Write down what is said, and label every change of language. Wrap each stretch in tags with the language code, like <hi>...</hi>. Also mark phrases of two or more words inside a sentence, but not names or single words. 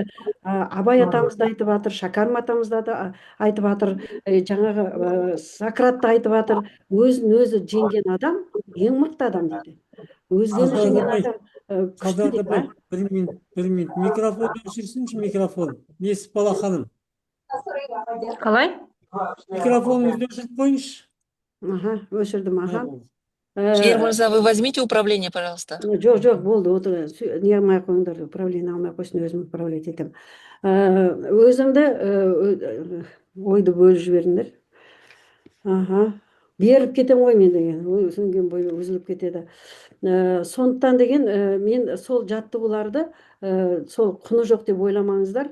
<kk>Абай атамыз да айтып жатыр, Шәкәрім атамыз да айтып жатыр, жаңағы Сократ та айтып жатыр, өзін өзі жеңген адам ең мықты адам дейді. Өзгені жеңген адам күшті дейді. Bir minut. Mikrofon өшірсінші, микрофон. Несіп бала ханым? Қалай? Микрофоныңызды өшіріп қойыңызшы. Өшірдім, аха. Жігер мырза,</kk> <ru>вы возьмите управление, пожалуйста.</ru> <kk>Жоқ, болды, не алмай қойыңдар, управление алмай қойсын, өзім управлять етем. Өзімді ойды бөліп жіберіңдер. Беріп кетем ғой мен деген, өзінген бой үзіліп кетеді. Сондықтан деген мен сол жаттығуларды сол құны жоқ деп ойламаңыздар.</kk>